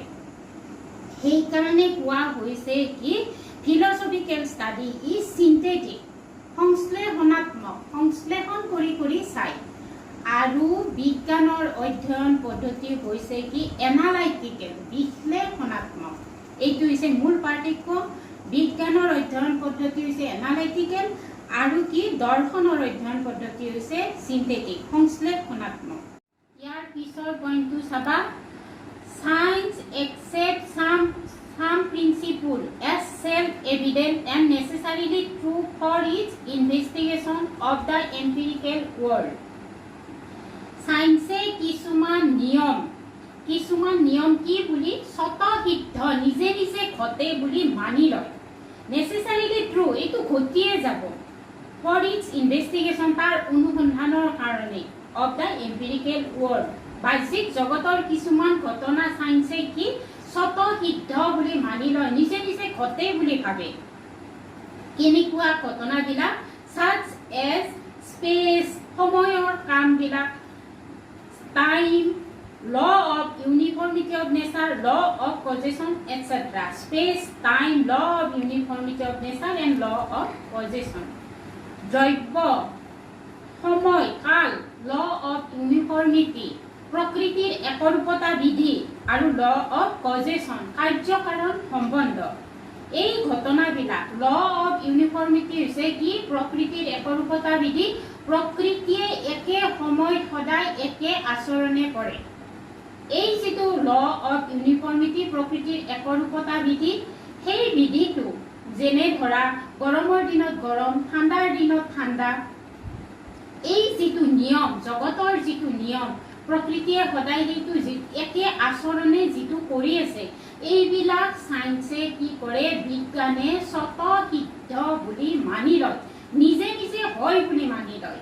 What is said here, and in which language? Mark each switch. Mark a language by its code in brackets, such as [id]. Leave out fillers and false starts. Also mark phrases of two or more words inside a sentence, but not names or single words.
[as] সেইকাৰণে কোৱা হৈছে কি [en] philosophical study is synthetic, [as] সংশ্লেষণ কৰি চাই, আৰু বিজ্ঞানৰ অধ্যয়ন পদ্ধতি হৈছে কি এনালাইটিকেল, বিশ্লেষণাত্মক। এইটো হৈছে মূল পাৰ্থক্য। বিজ্ঞানৰ অধ্যয়ন পদ্ধতি হৈছে এনালাইটিকেল আৰু কি দৰ্শনৰ অধ্যয়ন পদ্ধতি হৈছে চিন্থেটিক, সংশ্লেষণাত্মক। ইয়াৰ পিছৰ পইণ্টটো চাবা, [en] science accept some principle as self-evident and necessarily true for its investigation of the empirical world. [as] সায়েন্সে কিছুমান নিয়ম কি বুলি স্বতঃসিদ্ধ নিজে ঘটে বুলি মানি লয়। [en] necessarily true, [as] এইটো ঘটিয়ে যাব। [en] for its investigation, [as] তাৰ অনুসন্ধানৰ কাৰণে। [en] of the empirical world, [as] বাহ্যিক জগতৰ কিছুমান ঘটনা সায়েন্সে কি স্বতঃসিদ্ধ বুলি মানি লয়, নিজে ঘটে বুলি ভাবে। কেনেকুৱা ঘটনাবিলাক? [en] such as space, [as] সময়ৰ কামবিলাক, [en] time, law of uniformity of nature, law of causation, etc. Space, time, law of uniformity of nature and law of causation. [as] দ্ৰব্য, সময়, কাল, [en] law of uniformity, [as] প্ৰকৃতিৰ একৰূপতা বিধি, আৰু [en] law of causation, [as] কাৰ্য-কাৰণ সম্বন্ধ। এই ঘটনাবিলাক [en] law of uniformity [as] হৈছে কি প্ৰকৃতিৰ একৰূপতা বিধি, প্ৰকৃতিয়ে একে সময়ত সদায় একে আচৰণে কৰে। এই যিটো [en] law of uniformity, [as] প্ৰকৃতিৰ একৰূপতা বিধি, সেই বিধিটো যেনে ধৰা গৰমৰ দিনত গৰম, ঠাণ্ডাৰ দিনত ঠাণ্ডা, এই যিটো নিয়ম, জগতৰ যিটো নিয়ম, প্ৰকৃতিয়ে সদায় সেইটো একে আচৰণে যিটো কৰি আছে, এইবিলাক সায়েন্সে কি কৰে, বিজ্ঞানে স্বতঃসিদ্ধ বুলি মানি লয়, নিজে হয় বুলি মানি লয়।